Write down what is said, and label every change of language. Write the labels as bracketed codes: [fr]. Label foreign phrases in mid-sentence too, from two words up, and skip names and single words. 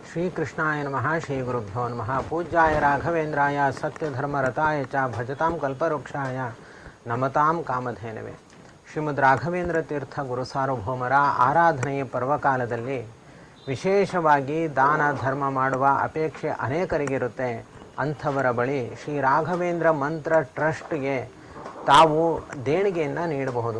[sa] श्रीकृष्णाय नमः। श्रीगुरुभ्यो नमः। पूज्याय राघवेन्द्राय सत्यधर्मरताय च भजतां कल्पवृक्षाय नमतां कामधेनवे। [kn] ಶ್ರೀಮದ್ ರಾಘವೇಂದ್ರ ತೀರ್ಥ ಗುರುಸಾರ್ವಭೌಮರ ಆರಾಧನೆಯ ಪರ್ವಕಾಲದಲ್ಲಿ ವಿಶೇಷವಾಗಿ ದಾನ ಧರ್ಮ ಮಾಡುವ ಅಪೇಕ್ಷೆ ಅನೇಕರಿಗಿರುತ್ತೆ. ಅಂಥವರ ಬಳಿ ಶ್ರೀ ರಾಘವೇಂದ್ರ ಮಂತ್ರ ಟ್ರಸ್ಟ್ಗೆ ತಾವು ದೇಣಿಗೆಯನ್ನು ನೀಡಬಹುದು.